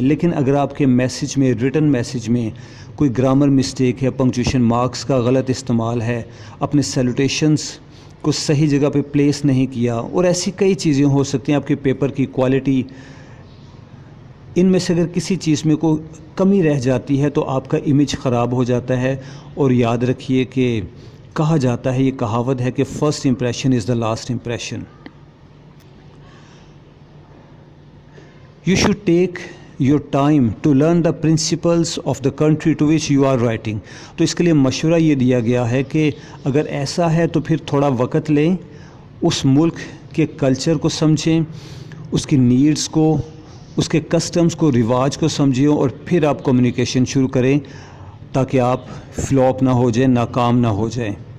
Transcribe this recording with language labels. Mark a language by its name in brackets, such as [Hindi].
[Urdu] لیکن اگر آپ کے میسیج میں، ریٹن میسیج میں کوئی گرامر مسٹیک ہے، پنکچویشن مارکس کا غلط استعمال ہے، اپنے سیلوٹیشنز کو صحیح جگہ پہ پلیس نہیں کیا، اور ایسی کئی چیزیں ہو سکتی ہیں، آپ کے پیپر کی کوالٹی، ان میں سے اگر کسی چیز میں کوئی کمی رہ جاتی ہے تو آپ کا امیج خراب ہو جاتا ہے. اور یاد رکھیے کہ کہا جاتا ہے، یہ کہاوت ہے کہ [English] First impression is the last impression. You should take your time to learn the principles of the country to which you are writing. [Urdu] تو اس کے لیے مشورہ یہ دیا گیا ہے کہ اگر ایسا ہے تو پھر تھوڑا وقت لیں، اس ملک کے کلچر کو سمجھیں، اس کی نیڈز کو، اس کے کسٹمز کو، رواج کو سمجھیں، اور پھر آپ کمیونیکیشن شروع کریں تاکہ آپ فلاپ نہ ہو جائیں، ناکام نہ ہو جائیں.